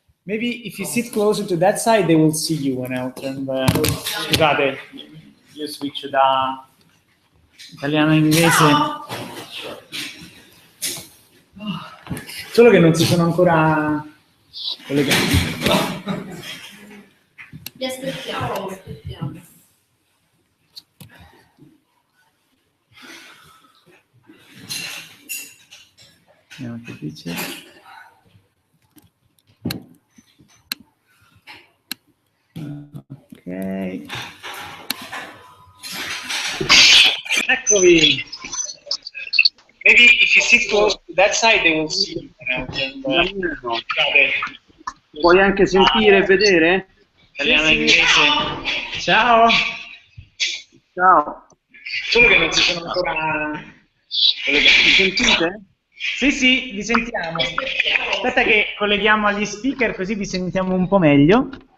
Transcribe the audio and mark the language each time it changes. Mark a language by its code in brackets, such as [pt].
[en] Maybe if you sit closer to that side, they will see you when I turn the... [it] Scusate, io switch da italiano a inglese. Solo che non si sono ancora collegati. Vi aspettiamo, Vediamo che dice. Ok. Eccovi. [en] Maybe if you sit close to that side, they will see you. [it] Puoi anche sentire e vedere? Italiano inglese. Ciao. Ciao. Solo che non si sono ancora collegati. Mi sentite? Sì, sì, vi sentiamo. Aspetta che colleghiamo agli speaker così vi sentiamo un po' meglio.